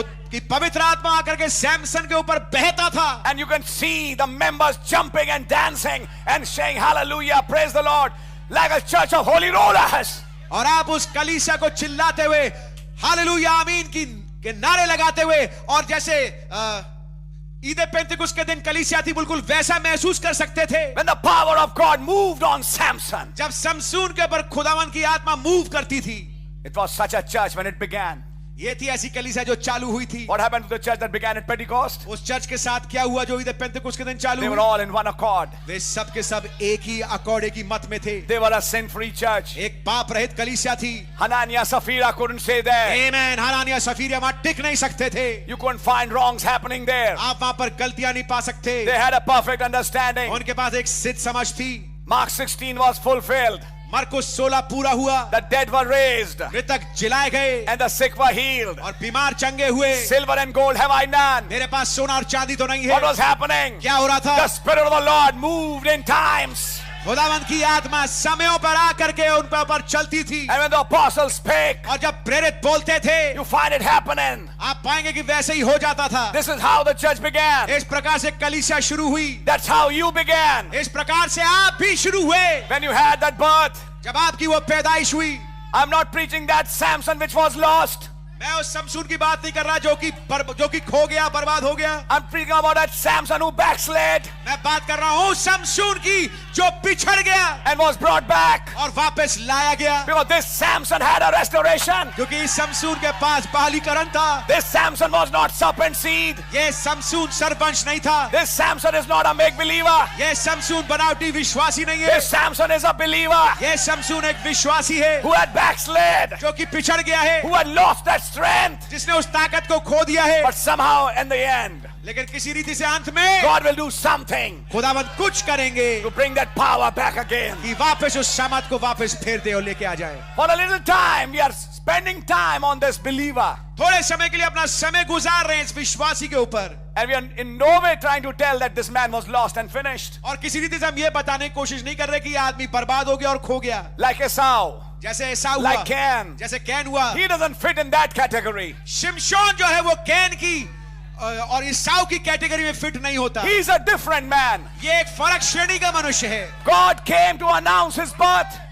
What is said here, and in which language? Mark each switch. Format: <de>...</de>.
<hi>कि पवित्र आत्मा आकर के सैमसन के ऊपर बहता था।</hi> <en>And you can see the members jumping and dancing and saying hallelujah, praise the Lord, like a church of holy rollers.</en> <hi>और आप उस कलीसिया को चिल्लाते हुए हालेलुया आमीन के नारे लगाते हुए, और जैसे ईद पेंतिकुस्त के दिन कलीसिया थी बिल्कुल वैसा महसूस कर सकते थे।</hi> <en>When the power of God moved on Samson.</en> <hi>जब समसून के ऊपर खुदावन की आत्मा मूव करती थी।</hi> <en>It was such a church when it began.</en> <hi>ये थी ऐसी कलीसिया जो चालू हुई थी।</hi> <en>What happened to the church that began at Pentecost?</en> <hi>उस चर्च के साथ क्या हुआ जो ईद पेंतिकुस्त के दिन चालू</hi> <en>They</en> <hi>हुई?</hi> <en>were all in one accord.</en> <hi>वे सब के सब एक ही अकॉर्ड, एक ही मत में थे।</hi> <en>They were a sin-free church.</en> <hi>एक पाप रहित कलीसिया थी।</hi> <en>Hananiah, Sapphira couldn't stay there.</en> <hi>आमीन। हनानिया सफीरिया वहां टिक नहीं सकते थे।</hi> <en>You couldn't find wrongs happening there.</en> <hi>आप वहां पर गलतियां नहीं पा सकते।</hi> <en>They had a perfect understanding.</en> <hi>उनके पास एक सिद्ध समझ थी।</hi> <en>Mark 16 was fulfilled.</en> <hi>मरकुस 16 पूरा हुआ।</hi> <en>The dead were raised</en> <hi>मृतक जिलाए गए</hi> <en>and the sick were healed.</en> <hi>और बीमार चंगे हुए।</hi> <en>Silver and gold have I none.</en> <hi>मेरे पास सोना और चांदी तो नहीं</hi> <en>What</en> <hi>है।</hi> <en>was happening?</en> <hi>क्या हो रहा था?</hi> <en>The Spirit of the Lord moved in times.</en> <hi>खुदावंद की आत्मा समयों पर आकर के उन पर चलती थी।</hi> <en>And when the apostles spake,</en> <hi>और जब प्रेरित बोलते थे</hi> <en>you find it happening.</en> <hi>आप पाएंगे कि वैसे ही हो जाता था।</hi> <en>This is how the church began.</en> <hi>इस प्रकार से कलीसिया शुरू हुई।</hi> <en>That's how you began.</en> <hi>इस प्रकार से आप भी शुरू हुए</hi> <en>When you had that birth.</en> <hi>जब आपकी वो पैदाइश हुई।</hi> <en>I'm not preaching that Samson which was lost.</en> <hi>मैं उस समसून की बात नहीं कर रहा जो कि खो गया, बर्बाद हो गया।</hi> <en>I'm preaching about that Samson who backslid</en> <hi>मैं बात कर रहा हूँ समसून की जो पिछड़ गया</hi> <en>and was brought back.</en> <hi>और वापस लाया गया।</hi> <en>Because this Samson had a restoration.</en> <hi>क्योंकि इस समसून के पास बहालीकरण था।</hi> <en>This Samson was not serpent seed.</en> <hi>ये समसून सरपंच नहीं था।</hi> <en>This Samson is not a make believer.</en> <hi>ये समसून बनावटी विश्वासी नहीं है।</hi> <en>This Samson is a believer</en> <hi>ये समसून एक विश्वासी है</hi> <en>who had backslid,</en> <hi>जो कि पिछड़ गया है,</hi> <en>who had lost that strength.</en> <hi>जिसने उस ताकत को खो दिया है।</hi> <en>But somehow in the end,</en> <hi>लेकिन किसी रीति से अंत में</hi> <en>God will do something</en> <hi>खुदावंद कुछ करेंगे</hi> <en>to bring that power back again.</en> <hi>कि वापस उस सामर्थ को वापस फेर दे और लेके आ जाए।</hi> <en>For a little time, we are spending time on this believer.</en> <hi>थोड़े समय के लिए अपना समय गुजार रहे हैं इस विश्वासी के ऊपर।</hi> <en>And we are in no way trying to tell that this man was lost and finished.</en> <hi>और किसी रीति से हम ये बताने की कोशिश नहीं कर रहे कि ये आदमी बर्बाद हो गया और खो गया।</hi> <en>Like Esau,</en> <hi>जैसे एसाव हुआ,</hi> <en>like Cain.</en> <hi>जैसे कैन हुआ।</hi> <en>He doesn't fit in that category.</en> <hi>शिमशोन जो है वो कैन की और ईसाव की कैटेगरी में फिट नहीं होता।</hi> <en>He's a different man.</en> <hi>ये एक फर्क श्रेणी का मनुष्य है।</hi> <en>God came to announce his birth.</en>